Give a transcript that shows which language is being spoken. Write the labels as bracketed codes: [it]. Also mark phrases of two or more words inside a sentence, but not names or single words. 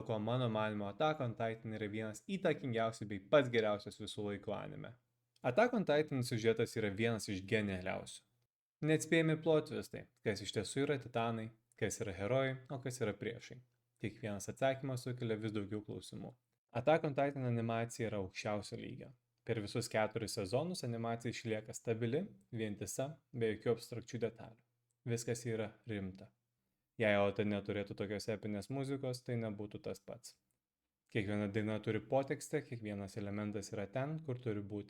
[lt] ko mano manymu Attack on Titan yra vienas įtakingiausių bei pats geriausias visų laikų anime. Attack on Titan siužetas yra vienas iš genialiausių. Neatspėjami [en] plot twistai, [lt] kas iš tiesų yra titanai, kas yra herojai, o kas yra priešai. Kiekvienas atsakymas sukelia vis daugiau klausimų. Attack on Titan animacija yra aukščiausio lygio. Per visus 4 sezonus animacija išlieka stabili, vientisa, be jokių abstrakčių detalių. Viskas yra rimta. Jei Ota neturėtų tokios epinės muzikos, tai nebūtų tas pats. Kiekviena daina turi potekstę, kiekvienas elementas yra ten, kur turi būti.